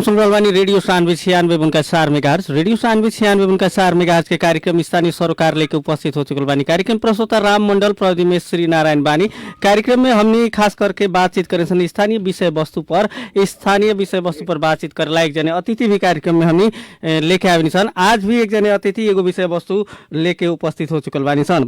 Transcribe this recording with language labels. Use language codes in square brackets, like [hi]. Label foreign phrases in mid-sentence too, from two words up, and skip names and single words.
[bho] सुन रहल बानी रेडियो सान्वी 96.4 मेगाहर्ट्ज। रेडियो सान्वी 96.4 मेगाहर्ट्ज के कार्यक्रम स्थानीय सरोकार लेके उपस्थित हो चुकल बानी। कार्यक्रम प्रस्तोता राम मंडल, प्रदीप में श्री नारायण बानी। कार्यक्रम में हमनी खास करके बातचीत करे स्थानीय विषय वस्तु पर बातचीत करला एक जने अतिथि भी कार्यक्रम में हमनी लेके आवेनी सन। आज भी एक जने अतिथि एगो विषय वस्तु लेके उपस्थित हो चुकल बानी सन।